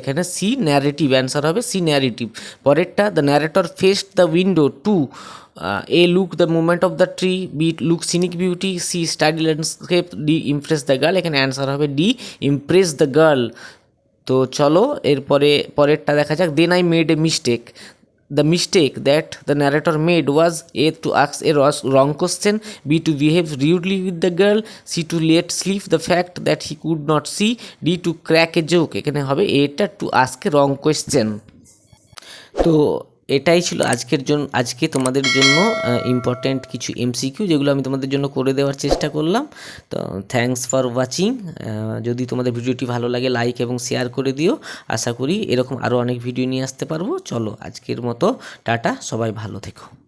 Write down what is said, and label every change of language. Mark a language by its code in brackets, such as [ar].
[en] এখানে C narrative, answer হবে C narrative. পরেরটা the narrator faced the window to A look the movement of the tree, B look scenic beauty, C study landscape, D impress the girl. এখানে answer হবে D impress the girl. [bn] তো চলো পরেরটা দেখা যাক। [en] Then I made a mistake, the mistake that the narrator made was A to ask a wrong question, B to behave rudely with the girl, C to let slip the fact that he could not see, D to crack a joke. [bn] এখানে হবে এটা [en] to ask a wrong question। [bn] তো এটাই ছিল আজকে তোমাদের জন্য important কিছু এমসিকিউ, যেগুলো আমি তোমাদের জন্য করে দেওয়ার চেষ্টা করলাম। তো [en] Thanks for watching. [bn] যদি তোমাদের ভিডিওটি ভালো লাগে লাইক এবং শেয়ার করে দিও। আশা করি এরকম আরও অনেক ভিডিও নিয়ে আসতে পারবো। চলো আজকের মতো টাটা, সবাই ভালো থেকো।